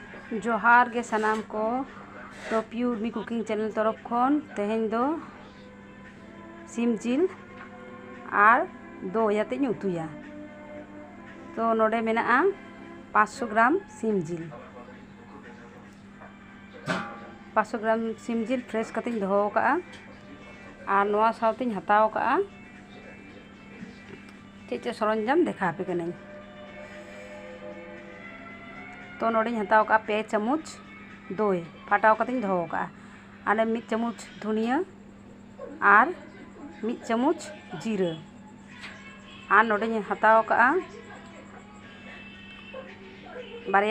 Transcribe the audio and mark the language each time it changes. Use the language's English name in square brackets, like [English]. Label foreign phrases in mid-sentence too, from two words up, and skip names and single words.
[Santali] जोहार गे सनाम को टॉपी उर्मी कुकिंग चैनल तरफ खन तेहें दो सिम जिल और दो याते उतुया। तो नोडे मेना 500 ग्राम सिम जिल 500 ग्राम सिम जिल फ्रेश कते दोहो का और नोआ सावते हताव का चेच सरंजाम देखा पे कनाई। तो नोडे हताव का 2 चामच दई फाटाव कते दोहो का और 1 चामच धनिया और 1 चामच जीरा और नोडे हताव का बारिया